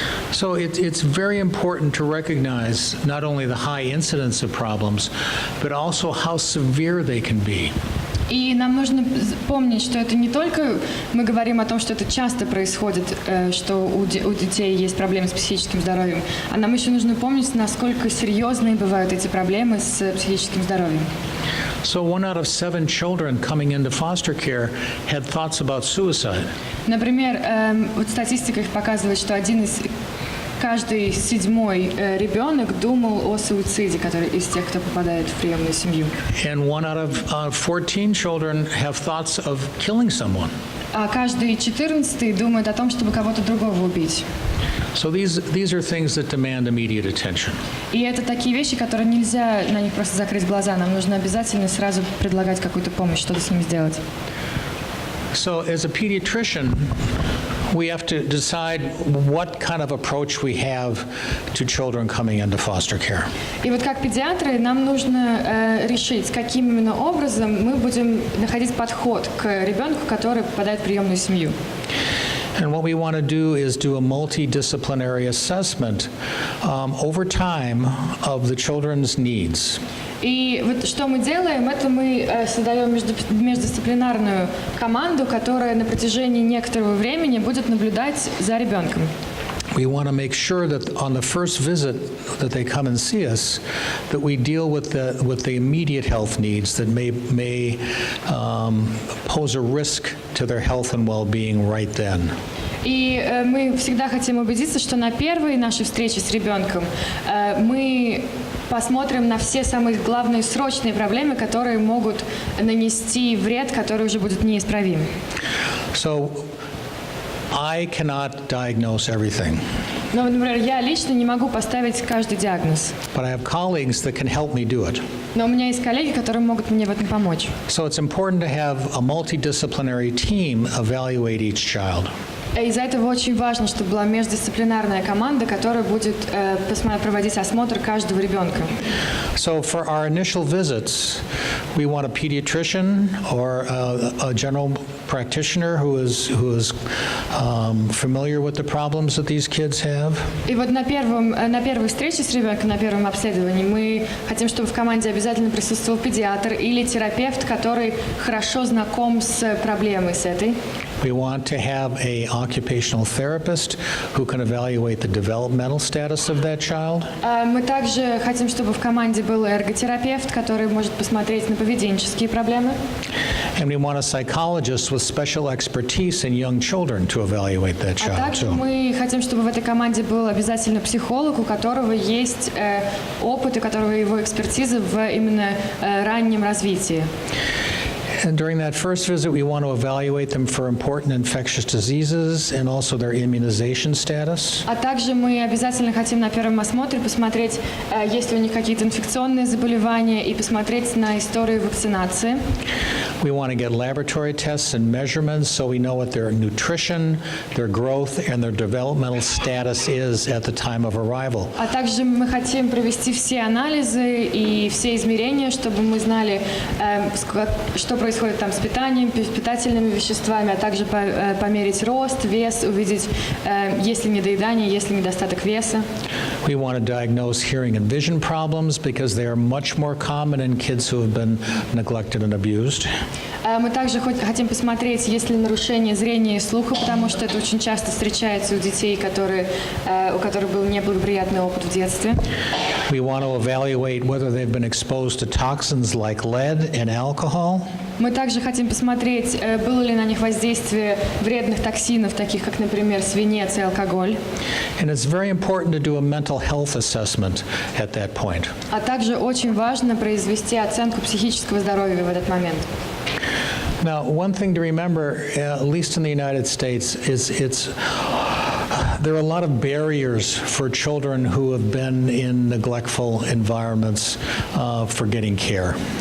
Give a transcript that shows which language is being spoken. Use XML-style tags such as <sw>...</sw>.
<en>So it's very important to recognize not only the high incidence of problems, but also how severe they can be.</en> <ru>И нам нужно помнить, что это не только мы говорим о том, что это часто происходит, что у детей есть проблемы с психическим здоровьем, а нам еще нужно помнить, насколько серьезные бывают эти проблемы с психическим здоровьем.</ru> <en>So 1 out of 7 children coming into foster care had thoughts about suicide.</en> <ru>Например, вот статистика их показывает, что каждый 7-й ребенок думал о суициде, который из тех, кто попадает в приемную семью.</ru> <en>And 1 out of 14 children have thoughts of killing someone.</en> <ru>А каждый 14-й думает о том, чтобы кого-то другого убить.</ru> <en>So these are things that demand immediate attention.</en> <ru>И это такие вещи, которые нельзя на них просто закрыть глаза. Нам нужно обязательно сразу предлагать какую-то помощь, что-то с ними сделать.</ru> <en>So as a pediatrician, we have to decide what kind of approach we have to children coming into foster care.</en> <ru>И вот как педиатры нам нужно решить, каким именно образом мы будем находить подход к ребенку, который попадает в приемную семью.</ru> <en>And what we want to do is do a multidisciplinary assessment over time of the children's needs.</en> <ru>И вот что мы делаем, это мы создаем междисциплинарную команду, которая на протяжении некоторого времени будет наблюдать за ребенком.</ru> <en>We want to make sure that on the first visit that they come and see us, that we deal with the immediate health needs that may pose a risk to their health and well-being right then.</en> <ru>И мы всегда хотим убедиться, что на первой нашей встрече с ребенком мы посмотрим на все самые главные срочные проблемы, которые могут нанести вред, который уже будет неисправим.</ru> <en>So I cannot diagnose everything.</en> <ru>Но, например, я лично не могу поставить каждый диагноз.</ru> <en>But I have colleagues that can help me do it.</en> <ru>Но у меня есть коллеги, которые могут мне в этом помочь.</ru> <en>So it's important to have a multidisciplinary team evaluate each child.</en> <ru>Из-за этого очень важно, чтобы была междисциплинарная команда, которая будет проводить осмотр каждого ребенка.</ru> <en>So for our initial visits, we want a pediatrician or a general practitioner who is familiar with the problems that these kids have.</en> <ru>И вот на первой встрече с ребенком, на первом обследовании, мы хотим, чтобы в команде обязательно присутствовал педиатр или терапевт, который хорошо знаком с проблемой с этой.</ru> <en>We want to have an occupational therapist who can evaluate the developmental status of that child.</en> <ru>Мы также хотим, чтобы в команде был эрготерапевт, который может посмотреть на поведенческие проблемы.</ru> <en>And we want a psychologist with special expertise in young children to evaluate that</en> <ru>А</ru> <en>child</en> <ru>также</ru> <en>too.</en> <ru>мы хотим, чтобы в этой команде был обязательно психолог, у которого есть опыт, у которого его экспертиза в именно раннем развитии.</ru> <en>And during that first visit, we want to evaluate them for important infectious diseases and also their immunization status.</en> <ru>А также мы обязательно хотим на первом осмотре посмотреть, есть ли у них какие-то инфекционные заболевания, и посмотреть на историю вакцинации.</ru> <en>We want to get laboratory tests and measurements so we know what their nutrition, their growth, and their developmental status is at the time of arrival.</en> <ru>А также мы хотим провести все анализы и все измерения, чтобы мы знали, что происходит там с питанием, питательными веществами, а также померить рост, вес, увидеть, есть ли недоедание, есть ли недостаток веса.</ru> <en>We want to diagnose hearing and vision problems because they are much more common in kids who have been neglected and abused.</en> <ru>Мы также хотим посмотреть, есть ли нарушение зрения и слуха, потому что это очень часто встречается у детей, у которых был неблагоприятный опыт в детстве.</ru> <en>We want to evaluate whether they've been exposed to toxins like lead and alcohol.</en> <ru>Мы также хотим посмотреть, было ли на них воздействие вредных токсинов, таких как, например, свинец и алкоголь.</ru> <en>And it's very important to do a mental health assessment at that point.</en> <ru>А также очень важно произвести оценку психического здоровья в этот момент.</ru> <en>Now, one thing to remember, at least in the United States, is there are a lot of barriers for children who have been in neglectful environments for getting care.</en>